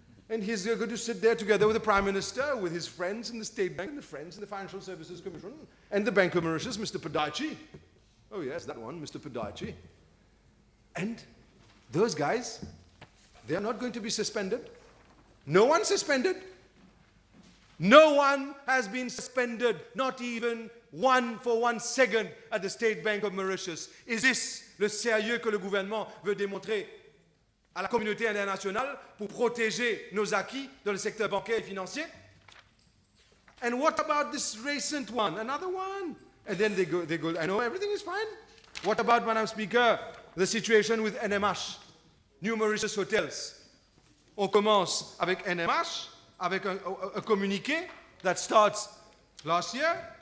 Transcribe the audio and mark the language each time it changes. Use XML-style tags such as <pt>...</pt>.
<en>And he's going to sit there together with the Prime Minister, with his friends in the State Bank, and the friends in the Financial Services Commission, and the Bank of Mauritius, Mr. Padachi. Oh yes, that one, Mr. Padachi. And those guys, they are not going to be suspended. No one suspended. No one has been suspended, not even for 1 second at the State Bank of Mauritius. Is this</en> <fr>le sérieux que le gouvernement veut démontrer à la communauté internationale pour protéger nos acquis dans le secteur bancaire et financier?</fr> <en>And what about this recent one? Another one. And then they go, I know everything is fine. What about, Madam Speaker, the situation with NMH, New Mauritius Hotels?</en> <fr>On commence avec NMH, avec un communiqué</fr> <en>that starts last year.</en>